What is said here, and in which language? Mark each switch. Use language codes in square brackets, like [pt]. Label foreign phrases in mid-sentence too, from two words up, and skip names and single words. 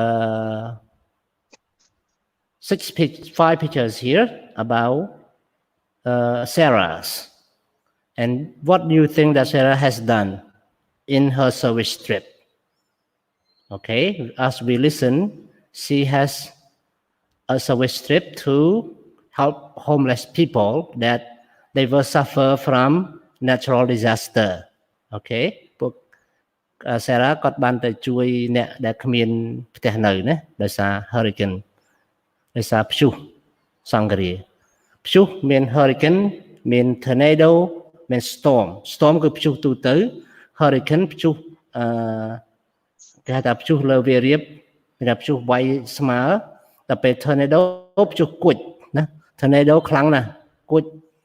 [en] 5 pictures here about Sarah's and what do you think that Sarah has done in her service trip okay as we listen she has a service trip to help homeless people that they will suffer from natural disaster okay ពួក [km] Sarah គាត់បានទៅជួយអ្នកដែលគ្មានផ្ទះនៅណាដោយសារ hurricane ដោយសារព្យុះសង្ឃរាព្យុះមាន hurricane មាន tornado មាន storm គឺព្យុះទូទៅ hurricane ព្យុះគេហៅថាព្យុះលើវារៀបគេថាព្យុះវាយស្មើតែពេល tornado ព្យុះគួចណា tornado ខ្លាំងណាស់គួច